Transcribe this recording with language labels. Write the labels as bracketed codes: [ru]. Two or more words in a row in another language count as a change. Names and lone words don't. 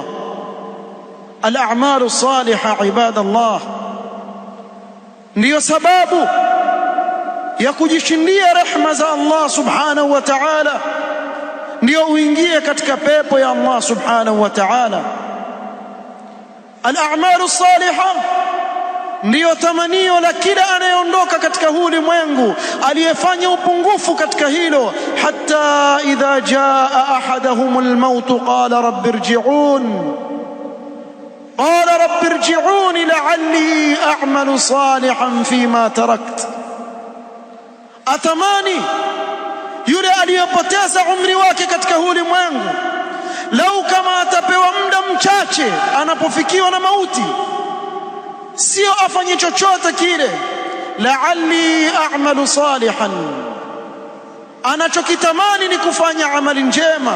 [ar] الأعمال الصالحة, [sw] ibadallah, ndiyo sababu ya kujishindia rehma za Allah [ar] سبحانه وتعالى, [sw] ndiyo uingie katika pepo ya Allah [ar] سبحانه وتعالى. الأعمال الصالحة [sw] ndiyo tamanio la kila anayeondoka katika huu ulimwengu aliyefanya upungufu katika hilo. [ar] حتى إذا جاء أحدهم الموت قال رب ارجعون قال رب ارجعون لعلي أعمل صالحا فيما تركت. [sw] Atamani yule aliyepoteza umri wake katika huu ulimwengu, lau kama atapewa muda mchache anapofikiwa na mauti, sio afanye chochote kile, [ar] لعلي أعمل صالحا, [sw] anachokitamani ni kufanya amali njema.